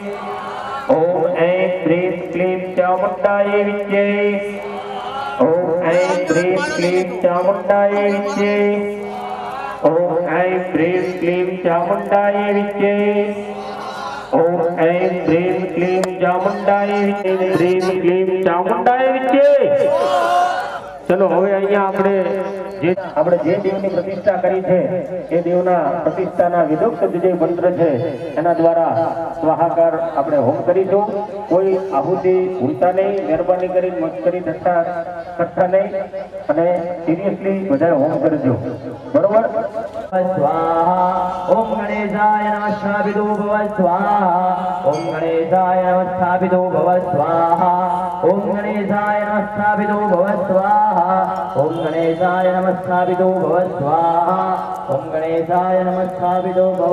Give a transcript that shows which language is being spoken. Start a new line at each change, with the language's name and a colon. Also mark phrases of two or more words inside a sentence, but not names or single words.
Sanskrit: ओम ऐं ह्रीं क्लीं चामुंडाय विद्ये ओम ऐं ह्रीं क्लीं चामुंडाय विद्ये ओम ऐं ह्रीं क्लीं चामुंडाय विद्ये ओम ऐं ह्रीं क्लीं चामुंडाय विद्ये ह्रीं क्लीं चामुंडाय विद्ये
Gujarati: चलो હવે અહીંયા આપણે જે દેવની પ્રતિષ્ઠા કરી છે એ દેવના પ્રતિષ્ઠાના વિધુક્ત જે મંત્ર છે એના દ્વારા સ્વાહાકાર આપણે હોમ કરીશું કોઈ આહુતિ ભૂલતા નહીં મહેરબાની કરી મસ્કરી થતા નહીં અને સિરિયસલી બધા હોમ કરજો બરોબર
Sanskrit: स्वाहा ओम गणेशाय नमः स्थापितो भव स्वाहा ओम गणेशाय नमः स्थापितो भव स्वाहा ओम गणेशाय नमः स्थापितो भव स्वाहा ओम गणेशाय नमः स्थापितो भव स्वाहा ओम गणेशाय नमः स्थापितो भव